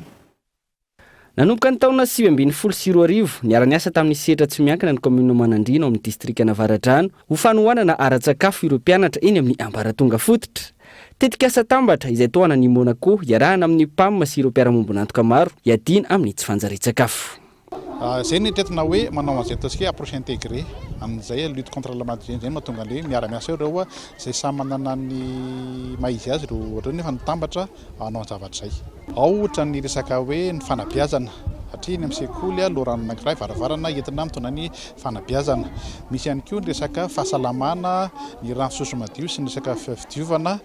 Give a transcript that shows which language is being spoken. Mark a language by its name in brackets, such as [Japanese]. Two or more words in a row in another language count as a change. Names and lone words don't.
[Malagasy] Nanomboka ny taona 2024 niara-niasa tamin'ny sehatra tsy miankina ny komina Manandrina ao amin'ny distrika Navaradrano ho fanoanana ara-tsakafo ireo mpianatra eny amin'ny ambaratonga fototra. Tetika asa tambatra izay toana ny Monaco iarahana amin'ny PAM sy ireo mpiara-mombonantoka maro iadina amin'ny tsy fanjari-tsakafo. Zay ny tetina hoe manao an'izay ataontsika [French] approche intégrée [Malagasy] amin'izay [French] lutte contre la malnutrition [Malagasy] zay mahatonga an'ilay miara-miasa ireo zay samy manana ny maizy azy ireo ohatra nefa nitambatra hanao zavatra zay. Ao ohatra ny resaka hoe ny fanabeazana satria ny amin'ny sekoly loharanon anankiray varavarana entina mitondra ny fanabeazana. Misy ihany koa ny resaka fahasalamana, ny rano fisoso madio sy ny resaka fidiovana.